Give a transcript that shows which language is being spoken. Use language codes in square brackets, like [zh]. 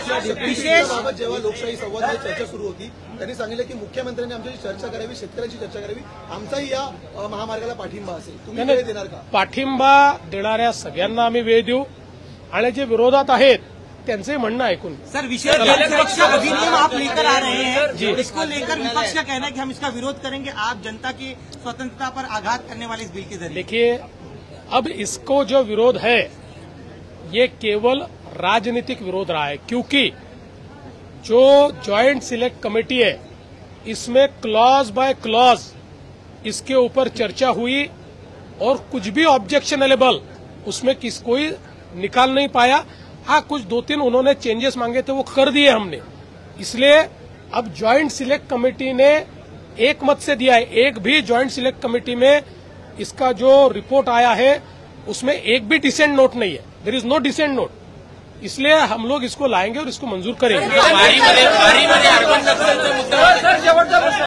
[mr] जेव्हा लोकशाही संवादाची चर्चा सुरू होती त्यांनी सांगितलं की मुख्यमंत्र्यांनी आमच्याशी चर्चा करावी, शेतकऱ्यांची चर्चा करावी, आमचाही या महामार्गाला पाठिंबा असेल. तुम्ही वेळ देणार का? पाठिंबा देणाऱ्या सगळ्यांना आम्ही वेळ देऊ आणि जे विरोधात आहेत त्यांचे म्हणणं ऐकून. [hi] सर, विशेष सुरक्षा अधिनियम आप लेकर आ रहे हैं, इसको लेकर विपक्ष का कहना है कि हम इसका विरोध करेंगे. आप जनता की स्वतंत्रता पर आघात करने वाले इस बिल के जरिए. देखिए, अब इसको जो विरोध है ये केवल राजनीतिक विरोध रहा है, क्योंकि जो ज्वाइंट सिलेक्ट कमेटी है इसमें क्लॉज बाय क्लॉज इसके ऊपर चर्चा हुई और कुछ भी ऑब्जेक्शनेबल उसमें कोई निकाल नहीं पाया. हाँ, कुछ 2-3 उन्होंने चेंजेस मांगे थे वो कर दिए हमने. इसलिए अब ज्वाइंट सिलेक्ट कमेटी ने एक मत से दिया है, एक भी ज्वाइंट सिलेक्ट कमेटी में इसका जो रिपोर्ट आया है उसमें एक भी डिसेंट नोट नहीं है, [en] there is no dissent note, [hi] इसलिए हम लोग इसको लाएंगे और इसको मंजूर करेंगे। [mr] वारीमध्ये अर्बन नक्सलचा मुद्दा